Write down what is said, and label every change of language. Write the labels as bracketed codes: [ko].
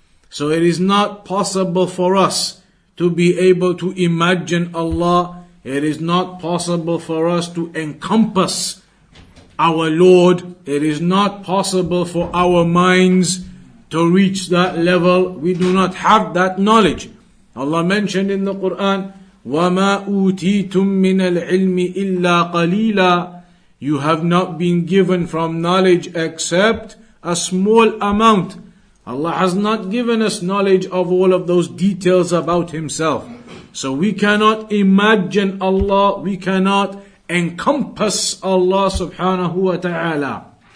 [en] So it is not possible for us to be able to imagine Allah. It is not possible for us to encompass our Lord. It is not possible for our minds to reach that level. We do not have that knowledge. Allah mentioned in the Quran, [ar] وَمَا أُوتِيتُم مِّنَ الْعِلْمِ إِلَّا قَلِيلًا. [en] You have not been given from knowledge except a small amount. Allah has not given us knowledge of all of those details about Himself. So we cannot imagine Allah, we cannot encompass Allah subhanahu wa ta'ala.